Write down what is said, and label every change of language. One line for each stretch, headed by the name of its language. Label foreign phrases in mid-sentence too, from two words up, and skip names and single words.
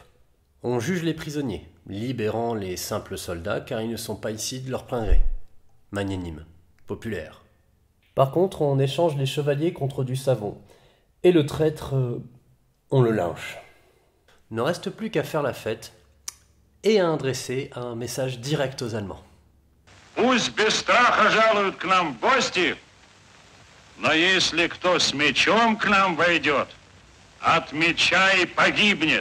French: On juge les prisonniers, libérant les simples soldats car ils ne sont pas ici de leur plein gré. Magnanime, populaire. Par contre, on échange les chevaliers contre du savon. Et le traître, on le lynche. Ne reste plus qu'à faire la fête et à adresser un message direct aux Allemands.
Russian: Пусть без страха жалуют к нам в гости, но если кто с мечом к нам войдет, от меча и погибнет.